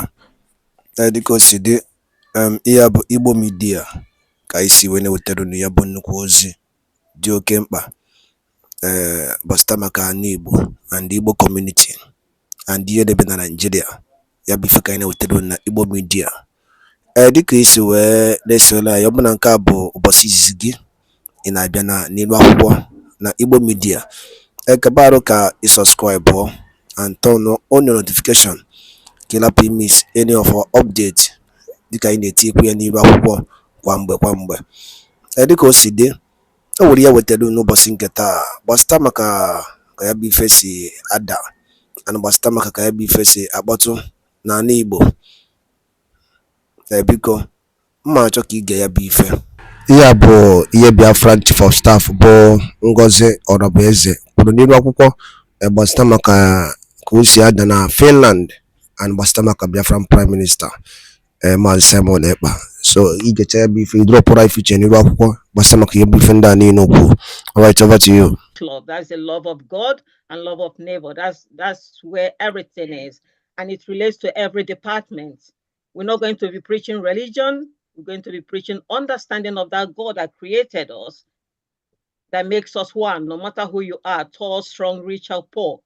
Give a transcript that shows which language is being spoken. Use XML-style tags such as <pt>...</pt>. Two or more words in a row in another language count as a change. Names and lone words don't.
<ig>Dịka o si dị, ihe a bụ Igbo Media ka anyị si wee na-ewetara unu ya bụ nnukwu ozi dị oke mkpa gbasara maka ana Igbo and</ig> <en>Igbo community</en> <ig>and ihe debe na Nigeria. Ya bụ ife ka anyị na-ewetara unu na Igbo Media. Dịka isi wee na-esonye anyị, ọ bụ na nke a bụ ụbọchị izizi gị ị na-abịa n'ilu akwụkwọ na Igbo Media, Ekpa ka</ig> <en>you subscribe and turn on your notification</en> <ig>ka ị lapụ</ig> <en>miss any of our update</en> <ig>dịka anyị na-etikwu ya n'ilu akwụkwọ kwa mgbe. Dịka o si dị, o nwere ya wetara n'ụbọchị nke taa gbasara maka ka ya bụ ife si ada and gbasara maka ka ya bụ ife si akpọtụ n'ala Igbo. Biko mma achọ ka ige ya bụ ife. Ihe a bụ ihe BIAFRA Chief of Staff bụ Ngozi Orabueze kwuru n'ilu akwụkwọ gbasara maka ka o si ada na Finland and gbasara maka Biafran Prime Minister Maazị Simon Ekpa. So igecha ya bụ ife idropụra ife iche n'ilu akwụkwọ gbasara maka ihe bụ ife ndị a niile okwu.</ig> <en>All right, over to you. That's the love of God and love of neighbor. That's where everything is, and it relates to every department. We're not going to be preaching religion. We're going to be preaching understanding of that God that created us, that makes us one, no matter who you are, tall, strong, rich, or poor.</en>